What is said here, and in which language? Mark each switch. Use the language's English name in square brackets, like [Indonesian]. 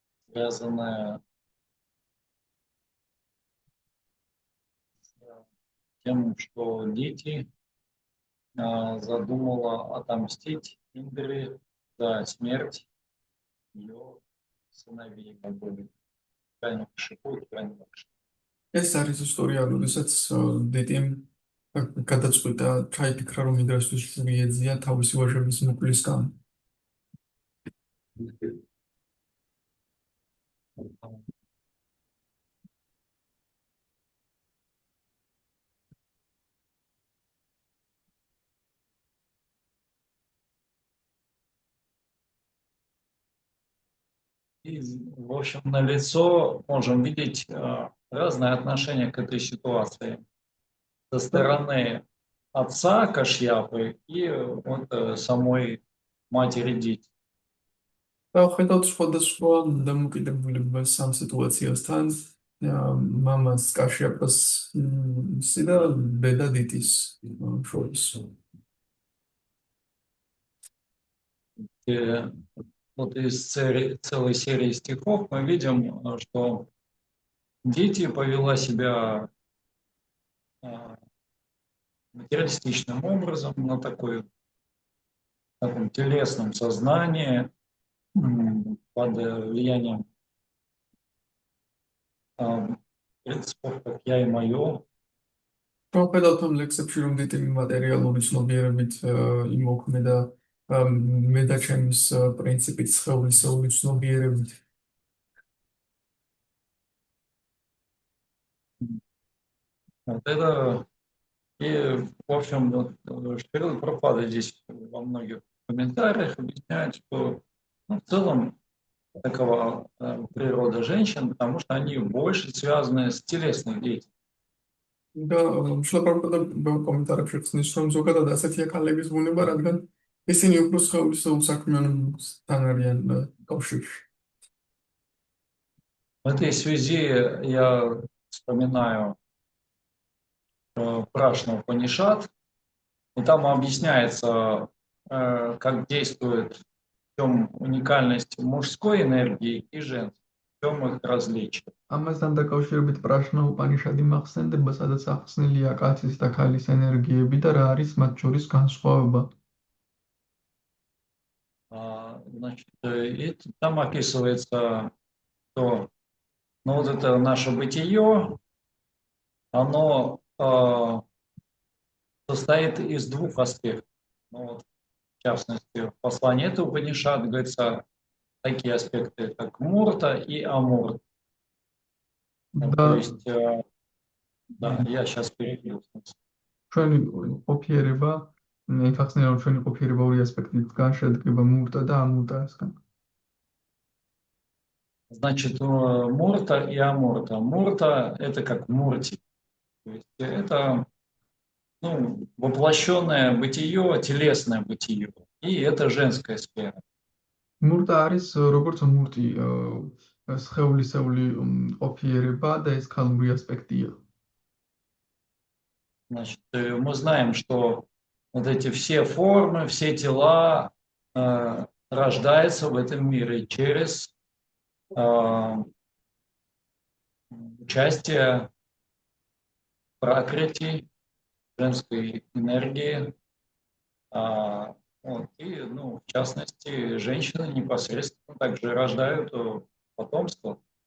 [Russian] Связанная с тем, что дети задумала отомстить Индре за смерть ее сыновей, которые крайне шипуют, крайне большие. [Georgian] ეს არის ისტორია, როდესაც დეტიმ გადაწყვიტა ჩაიფიქრა, რომ ინდრასთვის მიეძია თავისი ვაჟების მოკვლისგან. [Russian] И, в общем, на лицо можем видеть разное отношение к этой ситуации со стороны отца Кашьяпы и вот самой матери детей. [Georgian] ხედავთ სხვადასხვა დამოკიდებულებას ამ სიტუაციასთან, მამას კაშიაპას და დედა დიტის შორის. [Russian] Вот из целой серии стихов мы видим, что дети повела себя материалистичным образом, на таком телесном сознании, под влиянием принципов, как я и мое. [Georgian] ხედავთ ამ ლექსებში, რომ დიტი მატერიალური ცნობიერებით იმოქმედა მე და ჩემს პრინციპით სხეულისეული ცნობიერებით. [Russian] Вот это, и, в общем, Шрила Прабхупада здесь во многих комментариях объясняет, что в целом такова природа женщин, потому что они больше связаны с телесной деятельностью. [Georgian] და შლაპრაპადა კომენტარებში ხსნის, რომ ზოგადად ასეთია ქალების ბუნება, რადგან ისინი უფრო სხეულისეულ საქმიანობასთან არიან კავშირში. [Russian] В этой связи я вспоминаю Прашна Упанишад, и там объясняется, как действует, в чем уникальность мужской энергии и женской, в чем их различие. [Georgian] ამასთან დაკავშირებით პრაშნა უპანიშადი მახსენდება, სადაც ახსნილია კაცის და ქალის ენერგიები და რა არის მათ შორის განსხვავება. [Russian] Значит, и там описывается, что вот это наше бытие, оно состоит из двух аспектов. Вот, в частности, в послании этого Упанишад говорится такие аспекты, как мурта и амурта. То есть, да, я сейчас перебью. [Georgian] ჩვენი ყოფიერება, ეხახსნება, რომ ჩვენი ყოფიერება ორი ასპექტისგან შედგება, მურტა და ამურტასგან. [Russian] Значит, мурта и амурта. Мурта – это как мурти. То есть это воплощенное бытие, телесное бытие. И это женская сфера. [Georgian] მურტა არის როგორც მურტი, სხეულისეული ყოფიერება და ეს ქალური ასპექტია. [Russian] Значит, мы знаем, что вот эти все формы, все тела рождаются в этом мире через участие пракрити, женской энергии, и, в частности, женщины непосредственно также рождают потомство.